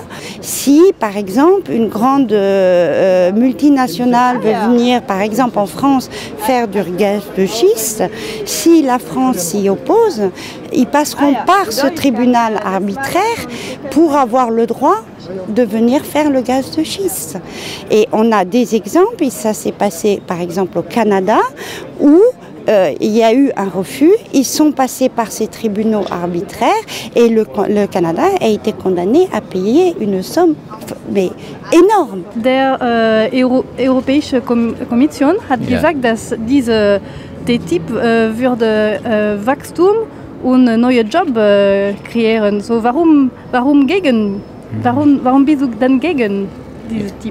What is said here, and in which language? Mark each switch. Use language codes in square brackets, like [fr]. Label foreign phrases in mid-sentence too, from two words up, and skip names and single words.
[fr] Si, par exemple, une grande multinationale veut venir, par exemple en France, faire du gaz de schiste, si la France s'y oppose, ils passeront par ce tribunal arbitraire pour avoir le droit de venir faire le gaz de schiste. Et on a des exemples, et ça s'est passé par exemple au Canada, où il y a eu un refus, ils sont passés par ces tribunaux arbitraires et le Canada a été condamné à payer une somme mais énorme. [de] Der Europäische Kommission hat gesagt, dass diese TTIP würde Wachstum und neue Jobs kreieren. So, warum gegen? Warum bist du dann gegen diese TTIP?